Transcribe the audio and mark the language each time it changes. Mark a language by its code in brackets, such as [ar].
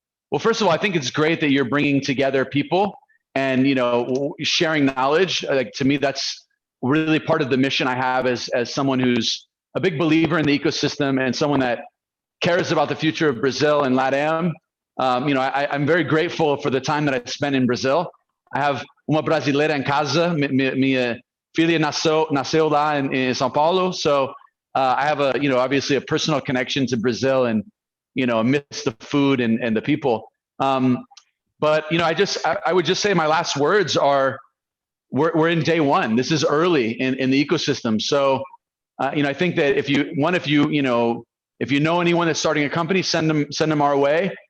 [en] Well, first of all, I think it's great that you're bringing together people and sharing knowledge. Like, to me, that's really part of the mission I have as someone who's a big believer in the ecosystem and someone that cares about the future of Brazil and LATAM. I'm very grateful for the time that I spent in Brazil. I have [pt] uma brasileira em casa. Minha filha nasceu lá in São Paulo. [en] So I have obviously a personal connection to Brazil and, miss the food and the people. But, I would just say my last words are, we're in day one. This is early in the ecosystem. So, I think that if you know anyone that's starting a company, send them our way.